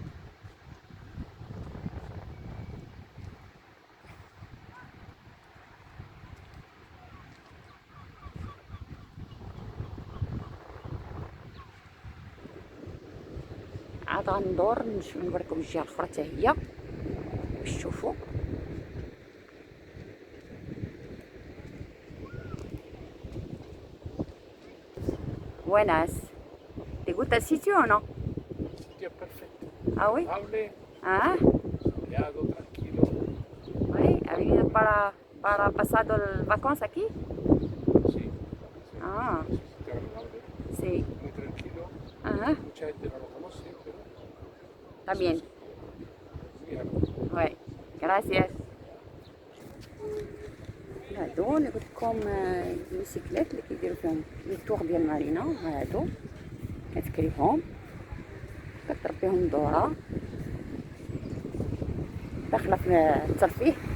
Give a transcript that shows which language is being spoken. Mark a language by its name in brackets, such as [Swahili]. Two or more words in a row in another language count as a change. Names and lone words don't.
[Arabic] عاد غندور نوريكم الجهه الاخرى حتى هي باش تشوفوا. [Spanish] Buenas. ¿Te gusta el sitio o no? El sitio es perfecto. Ah, oui. Hable, Ah, soleado, tranquilo. oui. ¿Ha venido para pasar las vacaciones aquí? Sí. Ah, Es un sitio agradable, sí. muy tranquilo. Ajá. Mucha gente no lo conoce, pero Está bien. muy agradable. Oui. Gracias. [Arabic] هادو اللي قلت لكم الموتوسيكلات اللي كيديروا فيهم [French] le tour [Arabic] ديال مارينا. هادو كتكريهم كتربيهم دوره داخله في الترفيه.